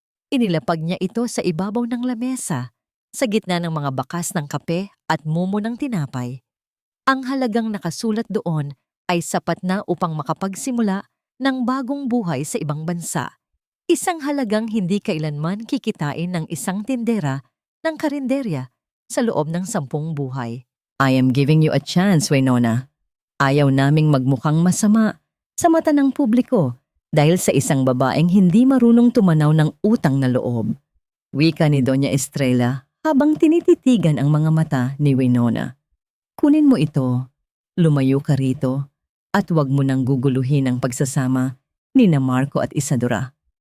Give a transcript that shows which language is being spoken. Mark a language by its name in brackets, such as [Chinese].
[Filipino] Inilapag niya ito sa ibabaw ng lamesa, sa gitna ng mga bakas ng kape at mumo ng tinapay. Ang halagang nakasulat doon ay sapat na upang makapagsimula ng bagong buhay sa ibang bansa. Isang halagang hindi kailanman kikitain ng isang tindera ng karinderya sa loob ng 10 buhay. [English] I am giving you a chance, Winona. [Filipino] Ayaw naming magmukhang masama sa mata ng publiko dahil sa isang babaeng hindi marunong tumanaw ng utang na loob. Wika ni Doña Estrella habang tinititigan ang mga mata ni Winona. Kunin mo ito, lumayo ka rito, at huwag mo nang guguluhin ang pagsasama ni na Marco at Isadora.